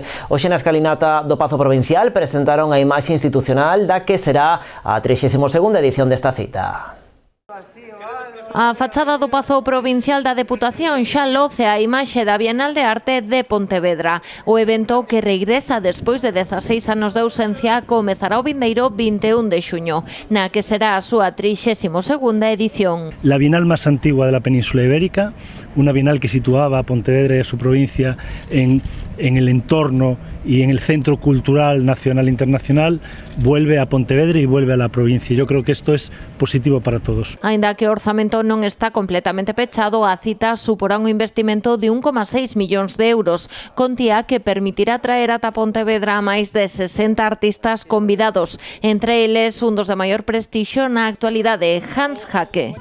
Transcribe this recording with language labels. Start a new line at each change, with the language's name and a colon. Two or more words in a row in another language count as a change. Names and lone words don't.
Galician: Hoxe na escalinata do Pazo Provincial presentaron a imaxe institucional da que será a 32ª edición desta cita. A fachada do Pazo Provincial da Deputación xa loce a imaxe da Bienal de Arte de Pontevedra. O evento, que regresa despois de 16 anos de ausencia, comezará o vindeiro 21 de xuño, na que será a súa 32ª edición.
Spanish: La Bienal más antigua de la península ibérica, una Bienal que situaba a Pontevedra y a su provincia en el entorno y en el centro cultural nacional e internacional, vuelve a Pontevedra y vuelve a la provincia. Yo creo que esto es positivo para todos.
Galician: Aínda que o orzamento non está completamente pechado, a cita suporá un investimento de 1,6 millóns de euros, contía que permitirá traer ata Pontevedra a máis de 60 artistas convidados, entre eles un dos de maior prestixio na actualidade, Hans Hacke.